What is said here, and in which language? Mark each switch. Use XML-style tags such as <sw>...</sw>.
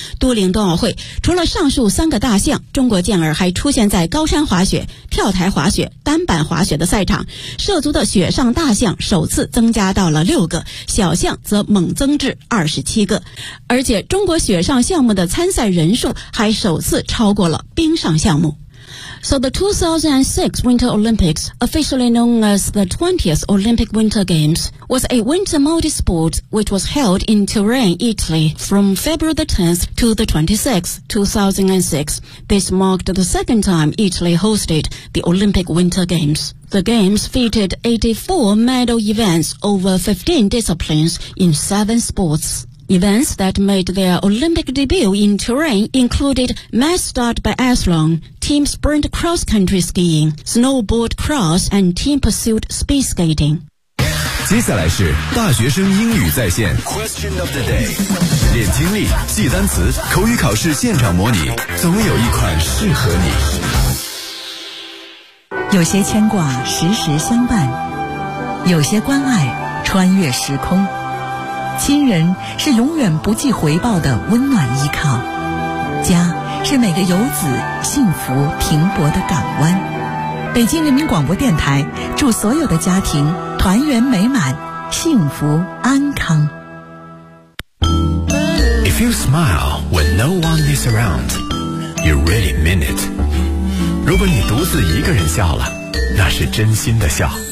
<zh>都灵冬奥会除了上述3个大项，中国健儿还出现在高山滑雪、跳台滑雪、单板滑雪的赛场，涉足的雪上大项首次增加到了6个，小项则猛增至27个。而且中国雪上项目的参赛人数还首次超过了冰上项目。</zh> <en>So the 2006 Winter Olympics, officially known as the 20th Olympic Winter Games, was a winter multi-sport which was held in Turin, Italy from February the 10th to the 26th, 2006. This marked the second time Italy hosted the Olympic Winter Games. The Games featured 84 medal events over 15 disciplines in 7 sports. Events that made their Olympic debut in Turin included mass start biathlon, team sprint cross-country skiing, snowboard cross, and team pursuit speed skating.</en> <zh>接下来是大学生英语在线</zh> <en>Question of the day.</en> <zh>练听力，记单词，口语考试现场模拟，总有一款适合你。有些牵挂时时相伴，有些关爱穿越时空。亲人是永远不计回报的温暖依靠，家是每个游子幸福停泊的港湾。北京人民广播电台祝所有的家庭团圆美满，幸福安康。</zh> <en>If you smile when no one is around, you really mean it.</en> <zh>如果你独自一个人笑了，那是真心的笑。</zh>